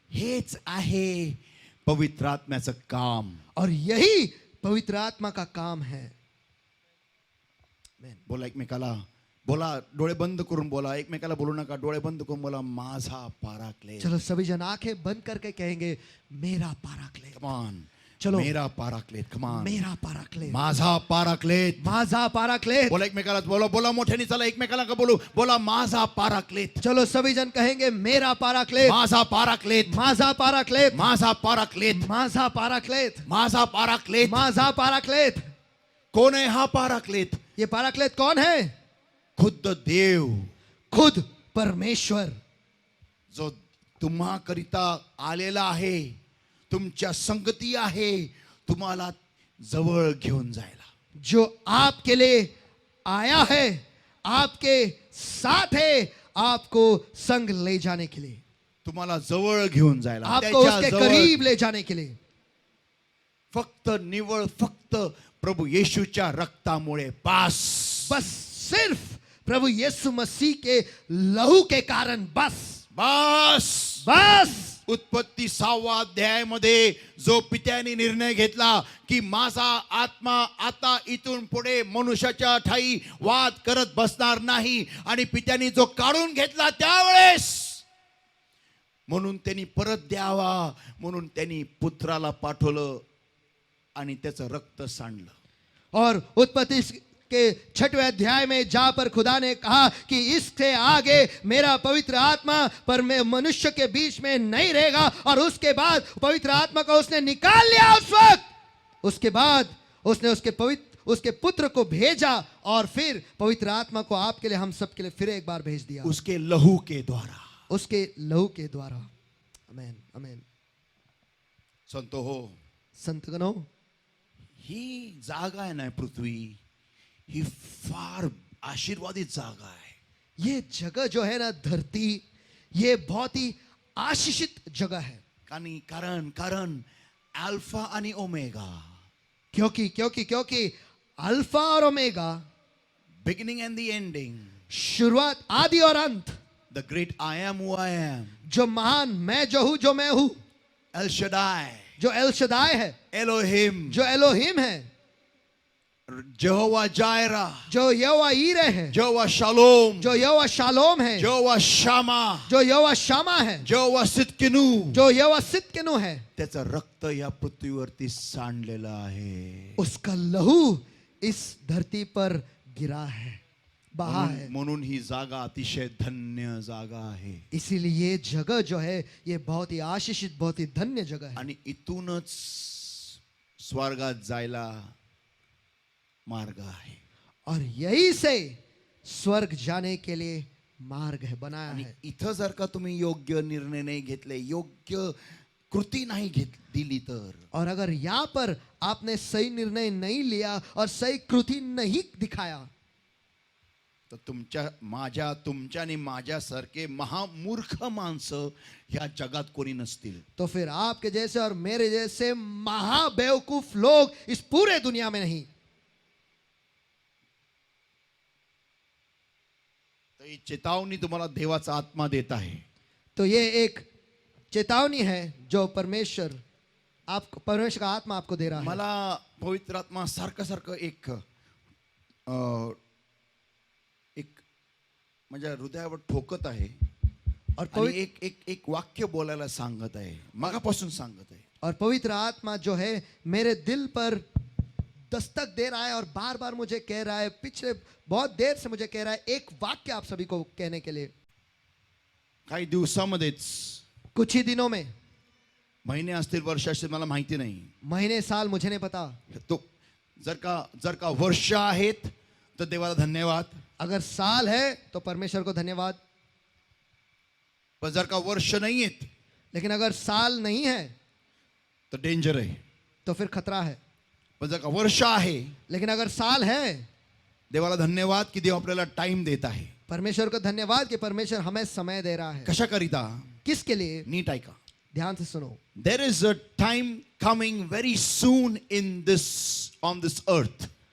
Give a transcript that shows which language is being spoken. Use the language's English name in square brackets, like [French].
[Marathi] हेच आहे पवित्र आत्म्याचं काम. [Hindi] और यही पवित्र आत्मा का काम है. [Marathi] बोला एकमेकाला, बोला, डोळे बंद करून बोला, एकमेकाला बोलू नका, डोळे बंद करून बोला, माझा पाराक्लेत. [Hindi] चलो सभी जन आंखें बंद करके कहेंगे, मेरा पाराक्लेत. [English] come on, [Hindi] चलो. मेरा पाराक्लेत. [English] come on, [Hindi] मेरा पाराक्लेत. [Marathi] माझा पाराक्लेत. माझा पाराक्लेत. बोला एकमेकाला, बोला मोठ्याने, चला एकमेकाला का बोलू, बोला माझा पाराक्लेत. चलो सभी जन कहेंगे, मेरा पाराक्लेत. माझा पाराक्लेत. माझा पाराक्लेत. माझा पाराक्लेत. माझा पाराक्लेत. माझा पाराक्लेत. माझा पाराक्लेत. कोण आहे हा पाराक्लेत? [Hindi] ये पाराक्लेत कौन है? [Marathi] खुद्द देव, [Hindi] खुद परमेश्वर, [Marathi] जो तुम्हा करिता आलेला आहे, तुमच्या संगती आहे, तुम्हाला जवळ घेऊन जायला. [Hindi] जो आपके लिए आया है, आपके साथ है, आपको संग ले जाने के लिए, [Marathi] तुम्हाला जवळ घेऊन जायला, [Hindi] आपको उसके [Marathi] त्याच्या जवळ. [Hindi] करीब ले जाने के लिए. [Marathi] फक्त निवळ, फक्त प्रभु येशूच्या रक्तामुळे पास. [Hindi] बस सिर्फ प्रभु यीशु मसीह के लहू के कारण. बस बस. बस. [Marathi] उत्पत्ती 6व्या अध्यायामध्ये जो पित्याने निर्णय घेतला की माझा आत्मा आता इथून पुढे मनुष्याच्या ठाई वाद करत बसणार नाही, आणि पित्याने जो काढून घेतला त्यावेळेस, म्हणून त्यांनी परत द्यावा म्हणून त्यांनी पुत्राला पाठवलं आणि त्याचं रक्त सांडलं. [Hindi] और उत्पत्ति के 6वें अध्याय में जहां पर खुदा ने कहा कि इससे आगे मेरा पवित्र आत्मा पर मैं मनुष्य के बीच में नहीं रहेगा, और उसके बाद पवित्र आत्मा को उसने निकाल लिया. उस वक्त उसके बाद उसने उसके पुत्र को भेजा, और फिर पवित्र आत्मा को आपके लिए, हम सब के लिए फिर एक बार भेज दिया, उसके लहू के द्वारा. उसके लहू के द्वारा. आमेन, आमेन. [Marathi] संतो हो, [Hindi] संतगणों, [Marathi] ही जागा आहे ना पृथ्वी, ही फार आशीर्वादित जागा आहे. [Hindi] ये जगह जो है ना, धरती, ये बहुत ही आशीषित जगह है. [Marathi] कारण अल्फा आणि ओमेगा, [Hindi] क्योंकि अल्फा और omega, [English] beginning and the ending, [Hindi] शुरुआत, आदि और अंत, [English] the great I am who I am, [Hindi] जो महान मैं जो हूं, जो मैं हूं, एल शदाई, जो एल शदाई है, एलोहिम, जो एलोहिम है, यहोवा जायरा, जो यहोवा ईरे है, यहोवा शालोम, जो यहोवा शालोम है, यहोवा शामा, जो यहोवा शामा है, यहोवा सितकिनू, जो यहोवा सितकिनू है. [Marathi] त्याचं रक्त या पृथ्वीवरती सांडलेलं आहे. [Hindi] उसका लहू इस धरती पर गिरा है, बहा है. [Marathi] म्हणून ही जागा अतिशय धन्य जागा आहे. [Hindi] इसीलिए ये जगह जो है, ये बहुत ही आशीषित, बहुत ही धन्य जगह है. [Marathi] आणि इथूनच स्वर्गात जायला मार्ग आहे. [Hindi] और यही से स्वर्ग जाने के लिए मार्ग है, बनाया [Marathi] आणि [Hindi] है. [Marathi] इथं जर का तुम्ही योग्य निर्णय नाही घेतले, योग्य कृती नाही दिली तर, [Hindi] और अगर यहाँ पर आपने सही निर्णय नहीं लिया और सही कृति नहीं दिखाया, [Marathi] तर तुमच्या आणि माझ्यासारखे महामूर्ख माणसं ह्या जगात कोणी नसतील. [Hindi] तो फिर आपके जैसे और मेरे जैसे महाबेवकूफ लोग इस पूरे दुनिया में नहीं. [Marathi] तर ही चेतावणी तुम्हाला देवाचा आत्मा देत आहे. [Hindi] तो ये एक चेतावनी है जो परमेश्वर का आत्मा आपको दे रहा है. [Marathi] मला पवित्र आत्मा सारखं एक अ, एक माझ्या हृदयावर ठोकत आहे [Hindi] और [Marathi] आणि पवित्र एक एक एक वाक्य बोलायला सांगत आहे, मगापासून सांगत आहे. [Hindi] और पवित्र आत्मा जो है मेरे दिल पर दस्तक दे रहा है और बार बार मुझे कह रहा है, पिछले बहुत देर से मुझे कह रहा है एक वाक्य आप सभी को कहने के लिए. [Marathi] काही दिवसामध्येच, [Hindi] कुछ ही दिनों में, [Marathi] महिने असतील, वर्ष असतील, मला माहिती नाही. [Hindi] महीने साल मुझे नहीं पता, [Marathi] तो जर का वर्ष आहेत तर देवाला धन्यवाद. [Hindi] अगर साल है तो परमेश्वर को धन्यवाद. [Marathi] पण जर का वर्ष नाही आहेत [Hindi] लेकिन अगर साल नहीं है [Marathi] तर डेंजर आहे. [Hindi] तो फिर खतरा है. [Marathi] पण जर का वर्ष आहे, [Hindi] लेकिन अगर साल है, [Marathi] देवाला धन्यवाद की देव आपल्याला टाइम देत आहे. [Hindi] परमेश्वर को धन्यवाद कि परमेश्वर हमें समय दे रहा है. [Marathi] कशाकरिता? [Hindi] किसके लिए? [Marathi] नीट ऐका. [Hindi] ध्यान से सुनो. [English] There is a time coming very soon in this, on this earth.